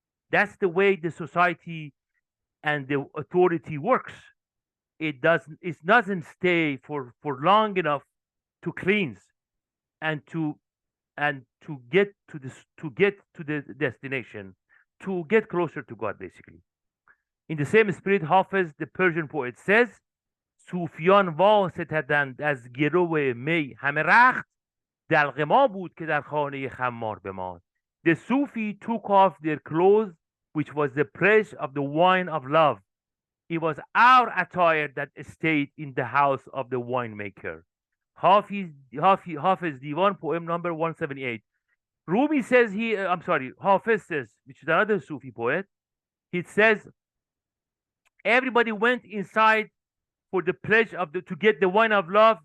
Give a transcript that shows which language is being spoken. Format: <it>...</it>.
<en>That's the way the society and the authority works. It doesn't stay for long enough to cleanse and to get to the destination, to get closer to God, basically. In the same spirit, Hafiz, the Persian poet, says,</en> <fa>صوفیان واسطدند از گرو می همه رخت دلق ما بود که در خانه خمار بماند.</fa> <en>The Sufi took off their clothes, which was the pledge of the wine of love. It was our attire that stayed in the house of the winemaker. Hafiz Divan, poem number 178. Rumi says Hafiz says, which is another Sufi poet, he says, everybody went inside for the pledge to get the wine of love.</en>